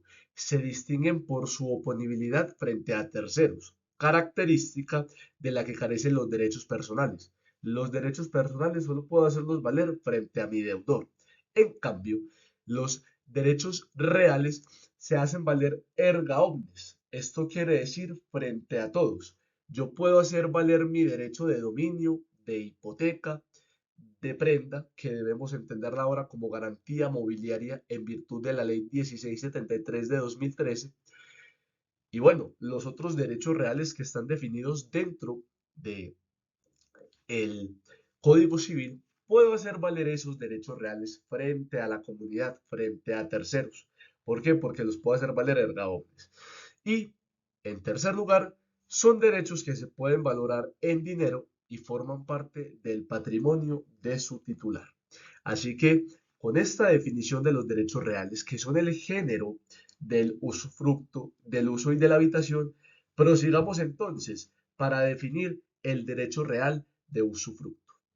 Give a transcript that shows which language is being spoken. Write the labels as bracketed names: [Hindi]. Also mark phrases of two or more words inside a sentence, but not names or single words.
[Spanish] Se distinguen por su oponibilidad frente a terceros, característica de la que carecen los derechos personales. Los derechos personales solo puedo hacerlos valer frente a mi deudor. En cambio, los derechos reales se hacen valer [Latin] erga omnes. [Spanish] Esto quiere decir frente a todos. Yo puedo hacer valer mi derecho de dominio, de hipoteca, de prenda, que debemos entenderla ahora como garantía mobiliaria en virtud de la Ley 1673 de 2013. Y bueno, los otros derechos reales que están definidos dentro de el Código Civil, puedo hacer valer esos derechos reales frente a la comunidad, frente a terceros. ¿Por qué? Porque los puedo hacer valer [Latin] erga omnes. [Spanish] Y, en tercer lugar, son derechos que se pueden valorar en dinero y forman parte del patrimonio de su titular. Así que, con esta definición de los derechos reales, que son el género del usufructo, del uso y de la habitación, prosigamos entonces para definir el derecho real de usufructo.